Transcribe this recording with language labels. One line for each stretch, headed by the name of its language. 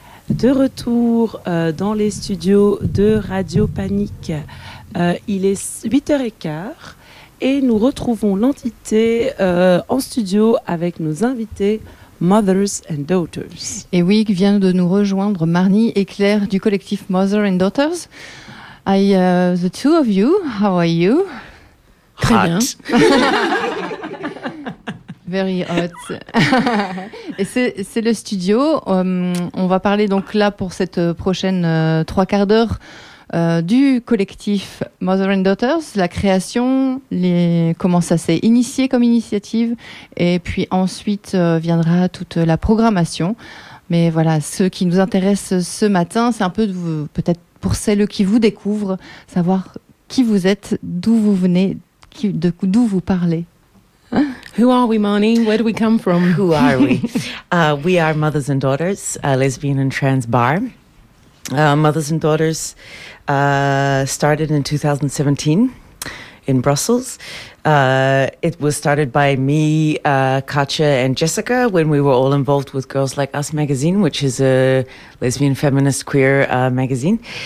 French: De retour dans les studios de Radio Panique. Il est 8h15 et nous retrouvons l'entité en studio avec nos invités Mothers and Daughters. Et oui, vient de nous rejoindre Marnie et Claire du collectif Mothers and Daughters.
English: The two of you, how are you?
French: Très hot. Bien.
English: Very hot.
French: Et c'est le studio. On va parler donc là pour cette prochaine trois quarts d'heure du collectif Mother and Daughters, la création, comment ça s'est initié comme initiative, et puis ensuite viendra toute la programmation. Mais voilà, ce qui nous intéresse ce matin, c'est un peu peut-être pour celles qui vous découvrent, savoir qui vous êtes, d'où vous venez, d'où vous parlez.
English: Who are we, Marnie? Where do we come from? Who are we? We are Mothers and Daughters, a lesbian and trans bar. Mothers and Daughters started in 2017 in Brussels. It was started by me, Katja and Jessica when we were all involved with Girls Like Us magazine, which is a lesbian, feminist, queer magazine.